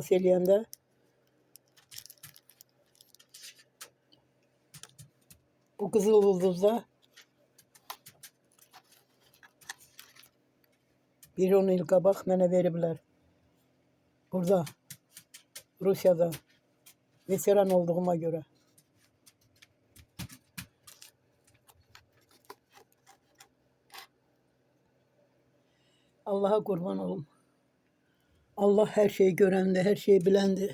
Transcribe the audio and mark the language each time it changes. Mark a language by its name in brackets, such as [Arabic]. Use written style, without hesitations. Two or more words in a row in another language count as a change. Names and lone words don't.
[Azerbaijani] Məni xilas eləyəndə O Kızıl Yıldız'da bir 10 il qabaq mənə veriblər. [Turkish] Burada, Rusiyada veteran olduğuma göre. Allah'a kurban olum. Allah her şeyi görendi, her şeyi bilendi.